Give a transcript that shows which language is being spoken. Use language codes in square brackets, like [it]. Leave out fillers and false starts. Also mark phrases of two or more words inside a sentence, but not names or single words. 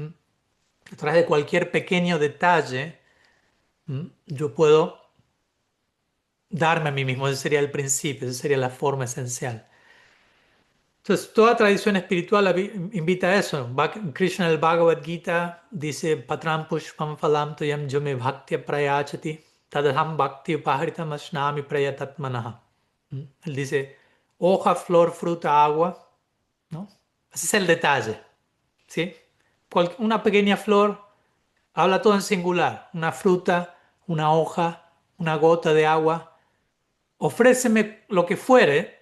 [es] A través de cualquier pequeño detalle, yo puedo darme a mí mismo. Ese sería el principio, esa sería la forma esencial. Entonces, toda tradición espiritual invita a eso. Krishna en el Bhagavad Gita dice, [sa] पत्रं पुष्पं फलं तोयं यो मे भक्त्या प्रयच्छति तदहं भक्त्युपहृतम् अश्नामि प्रयतात्मनः. [es] Él dice, hoja, flor, fruta, agua, ¿no? Ese es el detalle, ¿sí? Una pequeña flor habla todo en singular. Una fruta, una hoja, una gota de agua. Ofréceme lo que fuere.